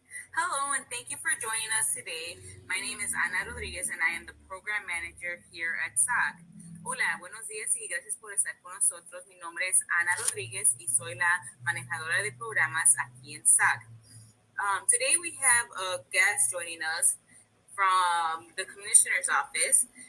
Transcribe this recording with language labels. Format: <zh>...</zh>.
<en>Hello, and thank you for joining us today. My name is Ana Rodriguez, and I am the Program Manager here at SAC.</en> <es>Hola, buenos días y gracias por estar con nosotros. Mi nombre es Ana Rodriguez y soy la manejadora de programas aquí en SAC.</es> <en>Today we have a guest joining us from the Commissioner's Office.</en>